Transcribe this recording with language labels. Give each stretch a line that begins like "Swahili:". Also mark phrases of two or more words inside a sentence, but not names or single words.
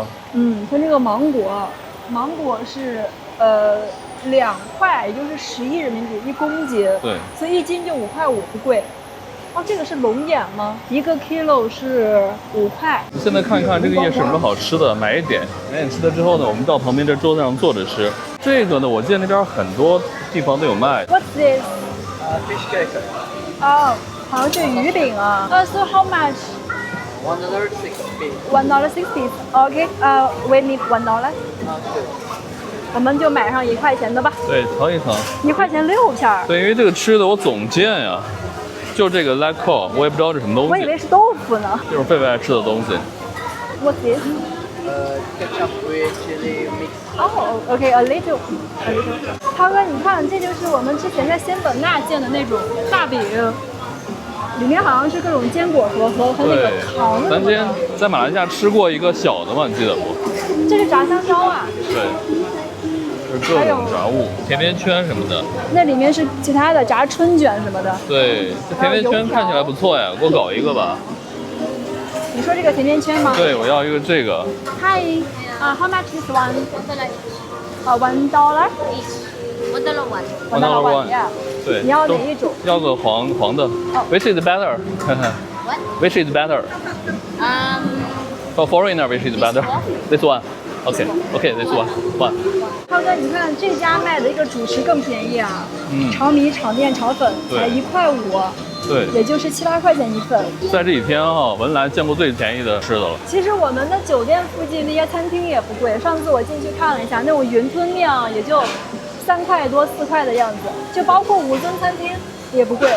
Chinese: 它這個芒果是2塊，也就是11人民幣1公斤。對。所以1斤就5塊5，不貴。哦，這個是龍眼嗎？1個 kilo 是5塊。現在看看這個夜市有什麼好吃的，買一點吃了之後呢，我們到旁邊這桌子上坐着吃。這個呢，我記得那邊很多地方都有賣。
English: What's this? Fish cake.
Chinese: 哦，好像是魚餅啊。
English: So how much? $1.60. $1.60. OK. We need $1.
Chinese: 我們就買上1塊錢的吧。對，嘗一嘗。1 塊錢6片。對，因為這個吃的我總見呀。就這個 lag call，我也不知道是什麼東西。我以為是豆腐呢。就是狒狒愛吃的東西。
English: What's this? Ketchup with chili mix. Oh, okay, a little.
Chinese: 涛哥，你看，這就是我們之前在仙本那見的那種大餅，裡面好像是各種堅果和那個糖的。咱之前在馬來西亞吃過一個小的嘛，你記得不？這是炸香蕉啊。對。就是各種炸物，甜甜圈什麼的。那裡面是其他的炸春捲什麼的。對，這甜甜圈看起來不錯呀，給我搞一個吧。你說這個甜甜圈嗎？對，我要一個這個。
English: Hi, how much is one? $1 each. $1. Yeah.
Chinese: 對。你要哪一種？要個黃的。
English: Which is better? What? Which is better? For foreigner, which is better? This one. Okay, this one.
Chinese: 涛哥，你看這家賣的一個主食更便宜啊！炒米、炒麵、炒粉才1塊5，對，也就是7、8塊錢一份。在這幾天啊，文萊見過最便宜的吃的了。其實我們的酒店附近那些餐廳也不貴，上次我進去看了一下，那種雲吞麵啊，也就3塊多、4塊的樣子，就包括武尊餐廳也不貴。